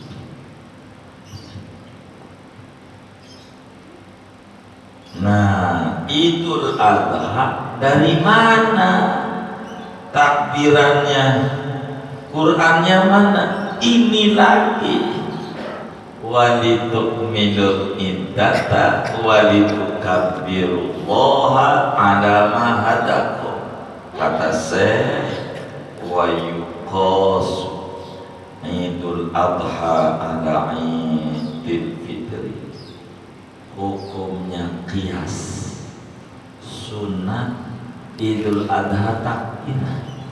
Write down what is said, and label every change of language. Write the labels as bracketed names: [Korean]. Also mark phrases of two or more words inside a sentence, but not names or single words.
[Indonesian] Nah, Idul Adha dari mana takbirannya? Qurannya mana? Ini lagi. [Arabic] ولتكملوا العدة ولتكبروا الله على ما هداكم. [Indonesian] Kata Syekh [Arabic] ويقاس [Indonesian] Idul Adha ala Idul Fitri. Hukumnya qiyas. Sunat Idul Adha takbiran.